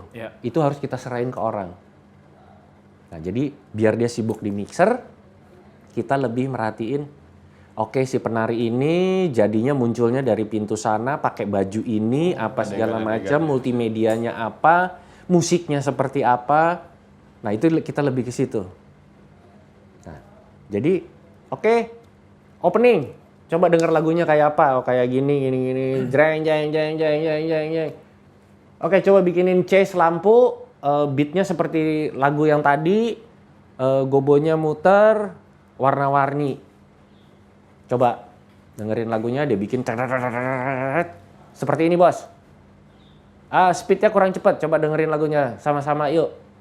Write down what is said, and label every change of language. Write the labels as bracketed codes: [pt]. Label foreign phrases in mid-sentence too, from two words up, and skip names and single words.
[id] Itu harus kita serahin ke orang. Nah jadi biar dia sibuk di mixer, kita lebih merhatiin, oke, si penari ini jadinya munculnya dari pintu sana pakai baju ini apa segala macam, multimedianya apa, musiknya seperti apa. Nah itu kita lebih ke situ. Nah jadi oke, opening, coba denger lagunya kayak apa, oh kayak gini, jreng jeng jeng jeng jeng jeng jeng. Oke, coba bikinin chase lampu, beatnya seperti lagu yang tadi, gobonya muter, warna-warni. Coba dengerin lagunya, dia bikin seperti ini, bos. Speednya kurang cepat, coba dengerin lagunya sama-sama, yuk.